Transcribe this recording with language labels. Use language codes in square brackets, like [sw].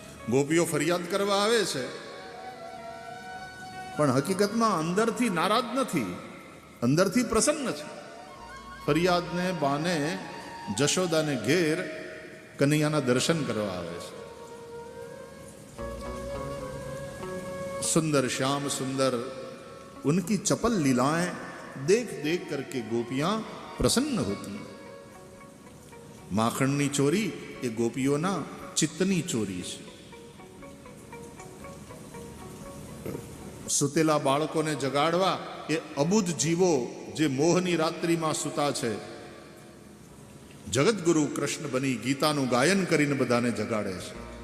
[gu] ગોપીઓ ફરિયાદ કરવા આવે છે પણ હકીકતમાં અંદરથી નારાજ નથી, અંદરથી પ્રસન્ન છે. ફરિયાદને બાને જશોદાને ઘેર કનૈયાના દર્શન કરવા આવે છે. [hi] सुंदर श्याम सुंदर उनकी चपल लीलाएं देख देख करके गोपियां प्रसन्न होती. [gu] माखणनी चोरी એ ગોપીઓના ચિત્તની ચોરી છે. સુતેલા બાળકોને જગાડવા એ અબુધ જીવો જે મોહની રાત્રિમાં સૂતા છે, જગતગુરુ કૃષ્ણ બની ગીતાનું ગાયન કરીને બધાને જગાડે છે.